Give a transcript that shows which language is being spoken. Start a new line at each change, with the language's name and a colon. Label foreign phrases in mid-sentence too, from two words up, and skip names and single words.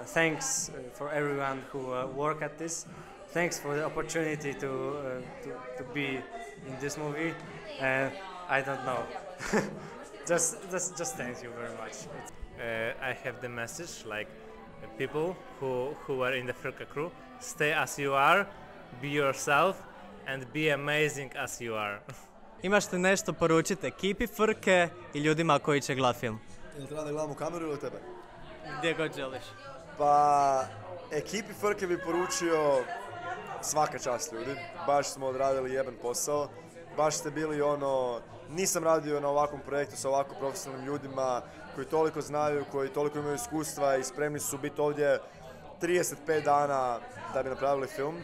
English: Thanks for everyone who work at this. Thanks for the opportunity to be in this movie. I don't know. just thank you very much. I have the message like people who are in the Frka crew, stay as you are, be yourself and be amazing as you are.
Croatian: Imaš li nešto poručiti ekipi Frke i ljudima koji će gledati film? Jel treba da gledam u kameru ili tebe? Gdje god želiš. Pa, ekipi Frke bi poručio svaka čast ljudi. Baš smo odradili jeben posao. Baš ste bili nisam radio na ovakvom projektu sa ovako profesionalnim ljudima koji toliko znaju, koji toliko imaju iskustva i spremni su biti ovdje 35 dana da bi napravili film.